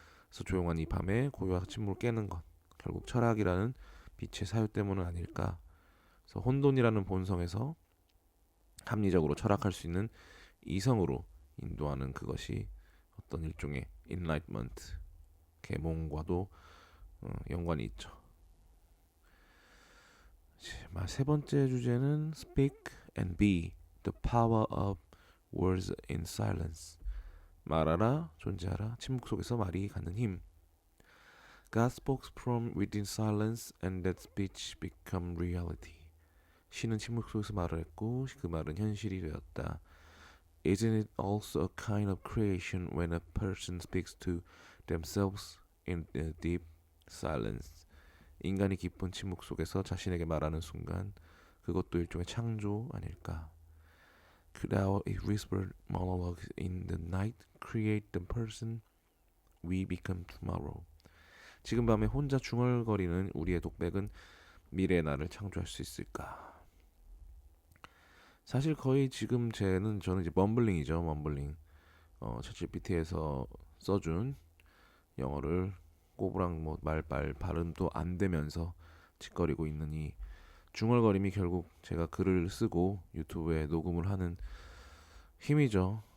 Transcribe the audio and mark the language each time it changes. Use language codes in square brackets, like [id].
[ko] 그래서 조용한 이 밤에 고요와 침묵을 깨는 것 결국 철학이라는 빛의 사유 때문은 아닐까. 그래서 혼돈이라는 본성에서 합리적으로 철학할 수 있는 이성으로 인도하는 그것이 어떤 일종의 enlightenment 계몽과도 연관이 있죠. 세 번째 주제는 [en] speak and be the power of words in silence. [ko] 말하라, 존재하라, 침묵 속에서 말이 갖는 힘. [en] God spoke from within silence and that speech become reality. [ko] 신은 침묵 속에서 말을 했고 그 말은 현실이 되었다. [en] Isn't it also a kind of creation when a person speaks to themselves in a deep silence? [ko] 인간이 깊은 침묵 속에서 자신에게 말하는 순간 그것도 일종의 창조 아닐까? [en] Could our whispered monologues in the night create the person we become tomorrow? [ko] 지금 밤에 혼자 중얼거리는 우리의 독백은 미래의 나를 창조할 수 있을까? 사실 거의 지금 저는 이제 멈블링이죠. 멈블링. 챗GPT에서 써준 영어를 꼬부랑 뭐 말빨 발음도 안 되면서 짓거리고 있는 이 중얼거림이 결국 제가 글을 쓰고 유튜브에 녹음을 하는 힘이죠.